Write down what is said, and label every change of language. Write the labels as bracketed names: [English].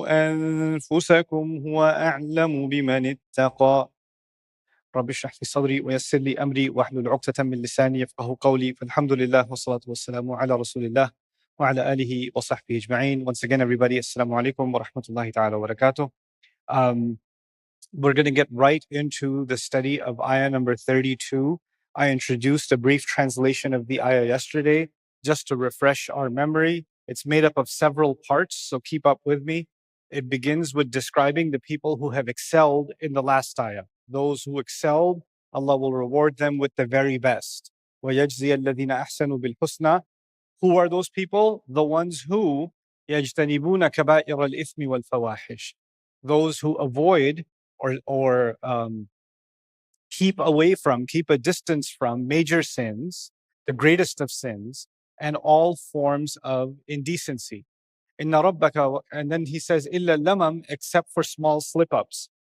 [Arabic] أنفسكم هو أعلم بمن اتقى رب اشرح لي صدري ويسر لي أمري واحلل عقدة من لساني يفقهوا قولي فالحمد لله والصلاة والسلام على رسول الله وعلى آله وصحبه أجمعين. [English] Once again, everybody, assalamu alaikum wa rahmatullahi ta'ala wa barakatuh. We're going to get right into the study of ayah number 32. I introduced a brief translation of the ayah yesterday just to refresh our memory. It's made up of several parts, so keep up with me. It begins with describing the people who have excelled in the last ayah. Those who excelled, Allah will reward them with the very best. [Arabic] وَيَجْزِيَ الَّذِينَ أَحْسَنُوا بِالْحُسْنَى. [English] Who are those people? The ones who [Arabic] يَجْتَنِبُونَ كَبَائِرَ الْإِثْمِ وَالْفَوَاحِشِ. [English] Those who avoid or keep away from, keep a distance from major sins, the greatest of sins, and all forms of indecency. [Arabic] Inna rabbaka, [English] and then he says, illa lamam, except for small slip-ups.